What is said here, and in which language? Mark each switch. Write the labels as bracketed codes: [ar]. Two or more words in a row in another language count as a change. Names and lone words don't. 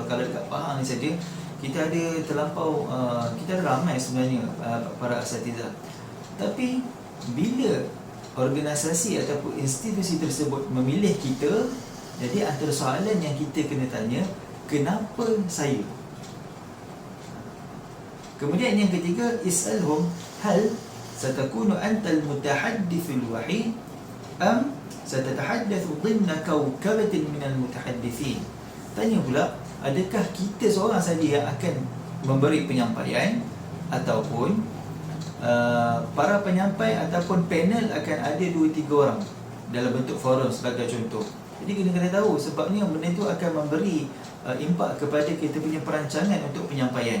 [ms] Kalau dekat Pahang ni saja, kita ada kita ada ramai sebenarnya para asatizah. Tapi bila organisasi ataupun institusi tersebut memilih kita, jadi antara soalan yang kita kena tanya, kenapa saya? Kemudian yang ketiga, [ar] اسألهم هل ستكون أنت المتحدث الواحد أم ستتحدث ضمن كوكبة من المتحدثين. [ms] Tanya pula, adakah kita seorang saja yang akan memberi penyampaian ataupun para penyampai ataupun panel akan ada 2-3 orang dalam bentuk forum sebagai contoh. Jadi kena tahu, sebabnya benda itu akan memberi impak kepada kita punya perancangan untuk penyampaian.